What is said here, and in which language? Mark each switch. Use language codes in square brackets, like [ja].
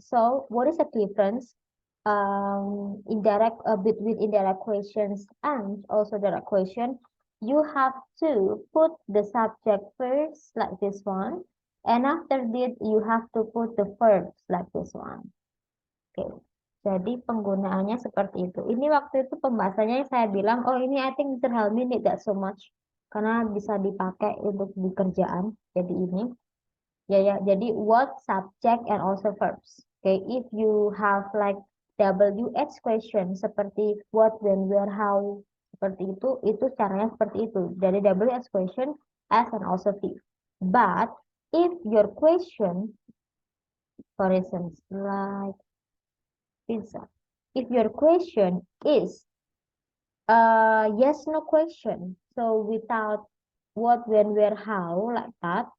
[en] So what is the difference between indirect questions and also direct question? You have to put the subject first like this one, and after that you have to put the verbs like this one. [id] Oke, jadi penggunaannya seperti itu. Ini waktu itu pembahasannya yang saya bilang, oh ini [en] I think [id] Mr. Helmi [en] need that so much [id] karena bisa dipakai untuk di kerjaan. Jadi ini. Ya, jadi [en] what, subject, and also verbs. Okay, if you have like WH question seperti what, when, where, how, [id] seperti itu caranya seperti itu. [en] Dari WH question, as, and also V. But if your question, for instance, like pizza, if your question is yes, no question, so without what, when, where, how, like that.